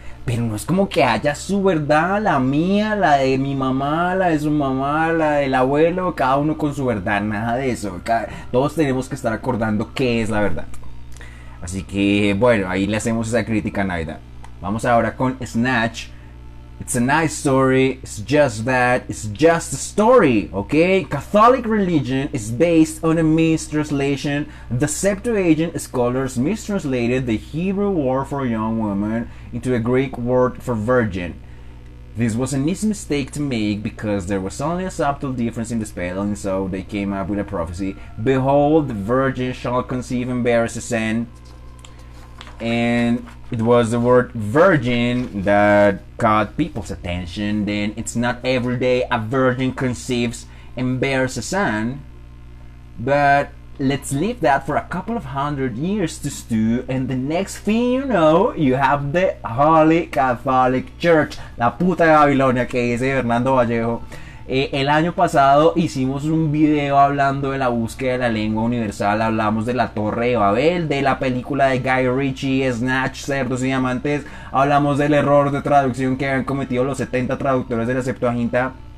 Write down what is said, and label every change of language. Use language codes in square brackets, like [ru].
[es] Pero no es como que haya su verdad, la mía, la de mi mamá, la de su mamá, la del abuelo, cada uno con su verdad, nada de eso. Todos tenemos que estar acordando qué es la verdad. Así que bueno, ahí le hacemos esa crítica a Naida. Vamos ahora con Snatch. [en] It's a nice story, it's just that, it's just a story, okay? Catholic religion is based on a mistranslation. The Septuagint scholars mistranslated the Hebrew word for young woman into a Greek word for virgin. This was an easy mistake to make because there was only a subtle difference in the spelling, so they came up with a prophecy. Behold, the virgin shall conceive and bear a son. And it was the word virgin that caught people's attention. Then it's not every day a virgin conceives and bears a son, but let's leave that for a couple of 100 years to stew, and the next thing you know, you have the Holy Catholic Church, [es] la puta de Babilonia que dice Fernando Vallejo. El año pasado hicimos un video hablando de la búsqueda de la lengua universal, hablamos de la Torre de Babel, de la película de Guy Ritchie, Snatch, Cerdos y Diamantes, hablamos del error de traducción que habían cometido los 70 traductores de la Septuaginta.